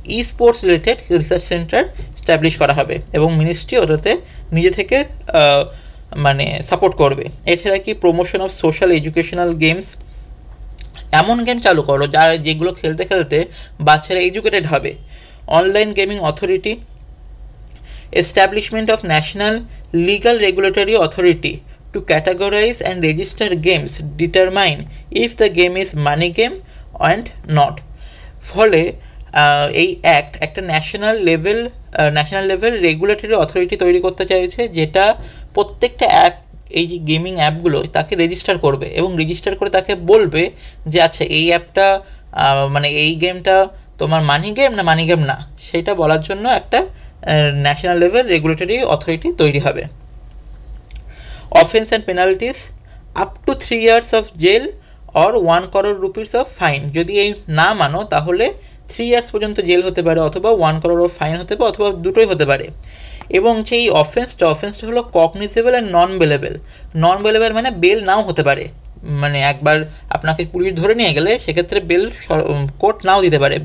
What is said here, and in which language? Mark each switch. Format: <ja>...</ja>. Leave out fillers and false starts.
<bn>e-sports related research center establish করা হবে এবং মিনিস্ট্রি ওটাতে নিজে থেকে মানে সাপোর্ট করবে। এছাড়া কি promotion of social educational games, এমন গেম চালু করো যেগুলো খেলতে খেলতে বাচ্চারা এডুকেটেড হবে।</bn> <en>Online gaming authority, establishment of national legal regulatory authority to categorize and register games, determine if the game is money game and not.</en> <bn>ফলে এই অ্যাক্ট একটা ন্যাশনাল লেভেল রেগুলেটরি অথরিটি তৈরি করতে চাইছে, যেটা প্রত্যেকটা অ্যাপ, এই যে গেমিং অ্যাপগুলো, তাকে রেজিস্টার করবে এবং রেজিস্টার করে তাকে বলবে যে আচ্ছা এই অ্যাপটা মানে এই গেমটা তোমার মানি গেম না মানি গেম না, সেটা বলার জন্য একটা ন্যাশনাল লেভেল রেগুলেটরি অথরিটি তৈরি হবে।</bn> <en>Offence and penalties, up to 3 years of jail or 1 crore rupees of fine।</en> <bn>যদি এই না মানো তাহলে 3 years পর্যন্ত জেল হতে পারে, অথবা 1 crore of ফাইন হতে পারে, অথবা দুটোই হতে পারে। এবং যে এই অফেন্সটা হলো cognizable and non bailable. Non bailable মানে বেল নাও হতে পারে, মানে একবার আপনাকে পুলিশ ধরে নিয়ে গেলে সেক্ষেত্রে বেল কোর্ট নাও দিতে পারে।</bn>